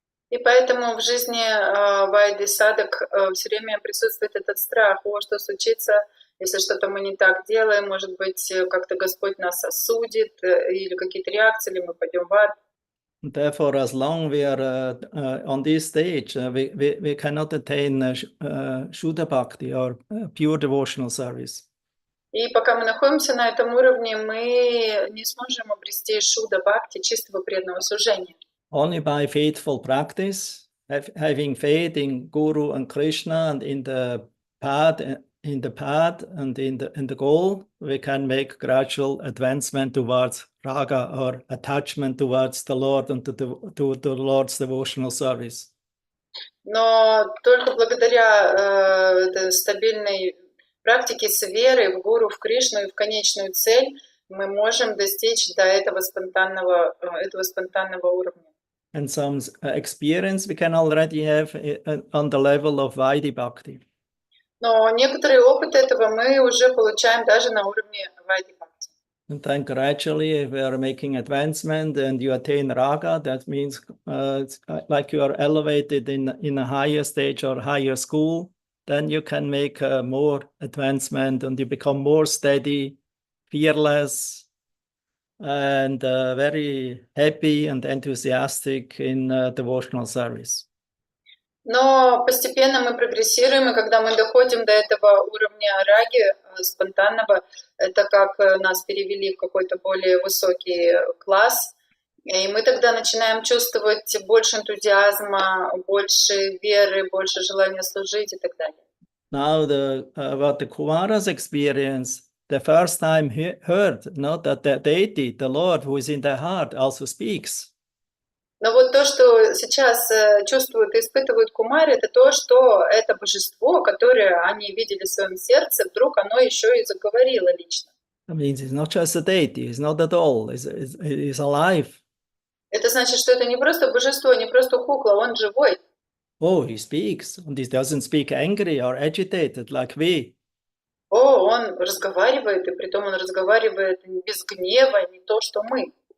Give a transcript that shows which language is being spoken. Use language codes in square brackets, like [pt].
[ru] И поэтому в жизни Вайди Садак все время присутствует этот страх, что случится, если что-то мы не так делаем, может быть, как-то Господь нас осудит, или какие-то реакции, или мы пойдем в ад. [en] Therefore, as long we are on this stage, we cannot attain Shuddha Bhakti or pure devotional service. [ru] И пока мы находимся на этом уровне, мы не сможем обрести Шудда Бхакти, чистого преданного служения. [en] Only by faithful practice, having faith in Guru and Krishna and in the path and in the goal, we can make gradual advancement towards raga or attachment towards the Lord and to the Lord's devotional service. [ru] Но только благодаря стабильной практике с верой в Гуру, в Кришну и в конечную цель мы можем достичь до этого спонтанного уровня. [en] And some experience we can already have on the level of Vaidhi Bhakti. [ru] Но некоторый опыт этого мы уже получаем даже на уровне Вайди Бхакти. [en] And then gradually, if we are making advancement and you attain raga, that means it's like you are elevated in a higher stage or higher school, then you can make more advancement and you become more steady, fearless, and very happy and enthusiastic in devotional service. [ru] Но постепенно мы прогрессируем, и когда мы доходим до этого уровня раги, спонтанного, это как нас перевели в какой-то более высокий класс, и мы тогда начинаем чувствовать больше энтузиазма, больше веры, больше желания служить и так далее. [en] Now, what the Kumaras experience, the first time heard, not that the deity, the Lord who is in their heart, also speaks. [ru] Но вот то, что сейчас чувствуют и испытывают кумари, это то, что это божество, которое они видели в своем сердце, вдруг оно еще и заговорило лично. [en] That means it's not just a deity, it's not at all, it's alive. [ru] Это значит, что это не просто божество, не просто кукла, он живой. [en] Oh, he speaks, and he doesn't speak angry or agitated like we. [ru] Он разговаривает, и притом он разговаривает без гнева, не то, что мы.